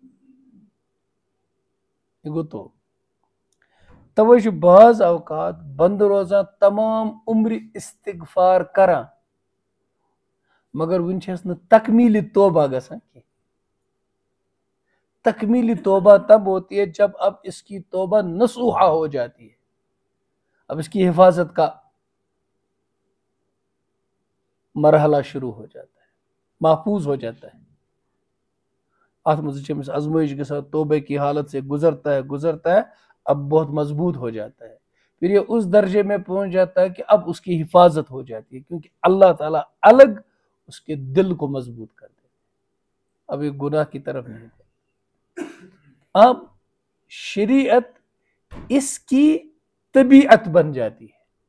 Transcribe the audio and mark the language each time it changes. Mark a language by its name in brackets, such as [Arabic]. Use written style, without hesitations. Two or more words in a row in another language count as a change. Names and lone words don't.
[Kashmiri] یہِ گوٚو توبہٕ توے چھُ بعض اوقات بندٕ روزان تمام عمرِ استغفار کران مگر وُنہِ چھس نہٕ تکمیٖلِ توبہ گژھان کینٛہہ تکمیٖلِ توبہ [Urdu] تب ہوتی ہے جب اب اس کی توبہ نصوحہ ہو جاتی ہے اب اس کی حفاظت کا مرحلہ شروع ہو جاتا ہے محفوظ ہو جاتا ہے [Kashmiri] ات منٛز چھِ أمِس آزمائش گژھان [Urdu] توبہ کی حالت سے گزرتا ہے اب بہت مضبوط ہو جاتا ہے پھر یہ اس درجے میں پہنچ جاتا ہے کہ اب اس کی حفاظت ہو جاتی ہے کیونکہ اللہ تعالیٰ الگ اس کے دل کو مضبوط کر دیتے اب یہ گناہ کی طرف نہیں جاتا اب شریعت اس کی طبیعت بن جاتی ہے